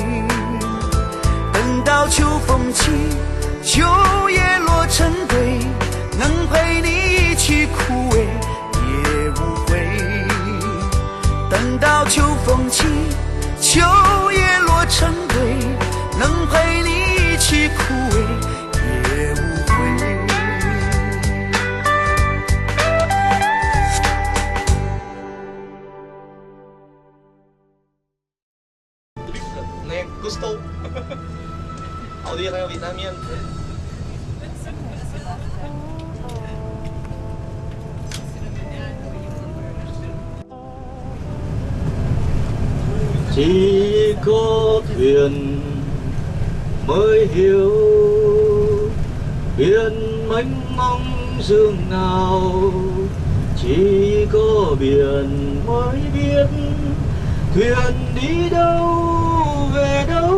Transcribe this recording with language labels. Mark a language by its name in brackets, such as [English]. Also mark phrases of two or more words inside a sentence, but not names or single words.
[Chinese] 等到秋风起，秋叶落成堆，能陪你一起枯萎，也无悔。等到秋风起，秋叶落成堆，能陪你一起枯萎，也无悔。 [Spanish] Gusto. [French] On dirait en vietnamien. [Vietnamese] Chỉ có thuyền mới hiểu biển mênh mông dương nào, chỉ có biển mới biết thuyền đi đâu về đâu.